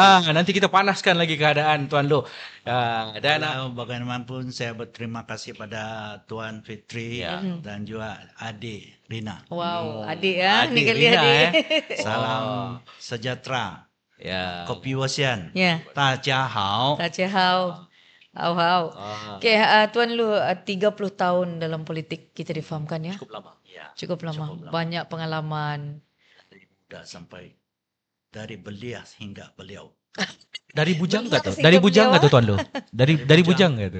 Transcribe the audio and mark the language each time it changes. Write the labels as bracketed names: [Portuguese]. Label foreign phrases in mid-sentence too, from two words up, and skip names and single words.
[Malay] Nanti kita panaskan lagi keadaan Tuan Lu. Dan bagaimanapun saya berterima kasih pada Tuan Fitri dan juga adik Rina. Wow, adik ya. Adik Rina. Salam sejahtera. Ya. Kopi Wasian. Ya. [Chinese] 大家好. 大家好. Hau. [Malay] Okay, Tuan Lu 30 tahun dalam politik kita difahamkan ya. Cukup lama. Ya. Cukup lama. Banyak pengalaman. Dari muda sampai dari belia hingga beliau. Dari bujang enggak tuh? Dari bujang enggak tuh Tuan Lu? Dari bujang enggak tuh?